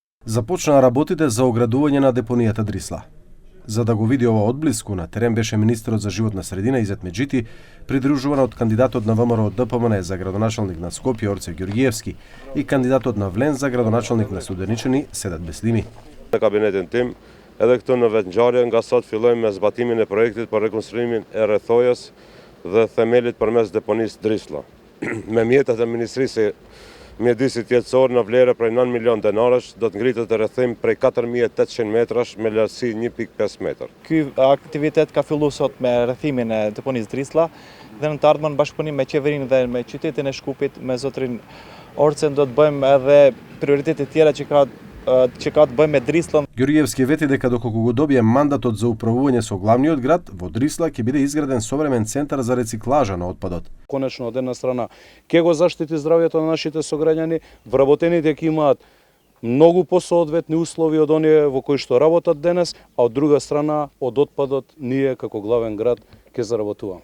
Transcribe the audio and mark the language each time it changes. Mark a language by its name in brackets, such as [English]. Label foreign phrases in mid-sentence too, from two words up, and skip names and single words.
[Macedonian] Започнаа работите за оградување на депонијата Дрисла. За да го види ова одблиску, на терен беше министерот за животна средина Изет Меджити, придружуван од кандидатот на ВМРО ДПМН за градоначалник на Скопје Орце Ѓорѓиевски и кандидатот на Влен за градоначалник на Студеничани Седат Беслими. [Albanian] Në kabinetin tim, edhe këtu në vetngjarje nga sot fillojmë me zbatimin e projektit për rekonstruimin e rrethojës dhe themelit përmes deponisë Drisla. Me mjetet e Ministrisë Mjedisit Jetësor në vlerë prej 9 milion denarësh do të ngritet rrethim prej 4800 metrash me lartësi 1.5 metër. Ky aktivitet ka filluar sot me rrethimin e deponisë Drisla dhe në të ardhmen bashkëpunim me qeverinë dhe me qytetin e Shkupit, me zotrin Orcen do të bëjmë edhe prioritete tjera që ka të bëjmë me Drislën. [Macedonian] Ѓорѓиевски вети дека доколку го добие мандатот за управување со главниот град, во Дрисла ќе биде изграден современ центар за рециклажа на отпадот. Конечно, од една страна ќе го заштити здравјето на нашите сограѓани, вработените ќе имаат многу посоодветни услови од оние во кои што работат денес, а од друга страна од отпадот ние како главен град ќе заработуваме.